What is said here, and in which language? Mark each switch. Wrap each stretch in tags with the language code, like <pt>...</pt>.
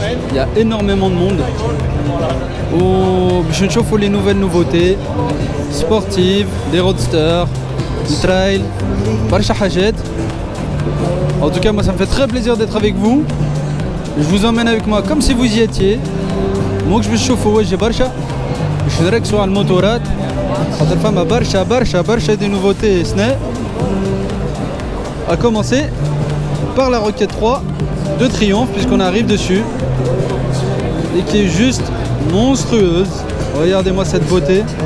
<fr>Il y a énormément de monde.</fr> <ar>باش نشوفوا</ar> <fr>les nouvelles nouveautés sportives, des roadsters, du trail,</fr> <ar>برشا حاجات.</ar> <fr>En tout cas, moi ça me fait très plaisir d'être avec vous. Je vous emmène avec moi comme si vous y étiez. Moi je vais chauffer</fr> <ar>وجهي برشا باش نركزوا على الموتورات خاطر فما برشا</ar> <fr>des nouveautés</fr> <ar>سنة.</ar> <fr>À commencer par la Rocket 3 de Triomphe puisqu'on arrive dessus et qui est juste monstrueuse. Regardez-moi cette beauté.</fr>